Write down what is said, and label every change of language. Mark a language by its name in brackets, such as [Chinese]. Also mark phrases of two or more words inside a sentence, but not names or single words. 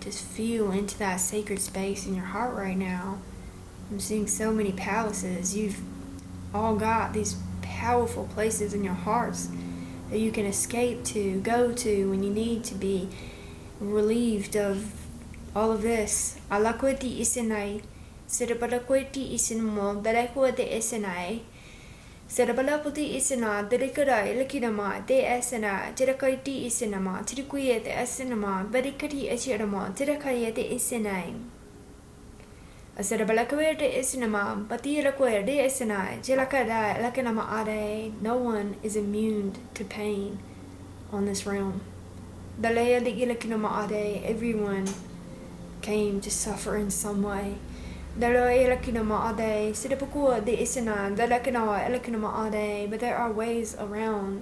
[English] Just feel into that sacred space in your heart right now. I'm seeing so many palaces. You've all got these powerful places in your hearts that you can escape to, go to when you need to be relieved of all of this. Alakweti isinai, sirapalakweti isinmo, dalakwete isinai. Serabalapoti isina, Dedicada, Elikinama, De Esena, Dedicati isinama, Tidiquia de Esinama, Bedicati Esirama, Dedicaya de Isiname. A Serabalacua de Isinama, Batiraquia de Esena, Jelacada, Lacanama Ade. No one is immune to pain on this realm. Dalea de Ilakinama Ade, everyone came to suffer in some way. But there are ways around.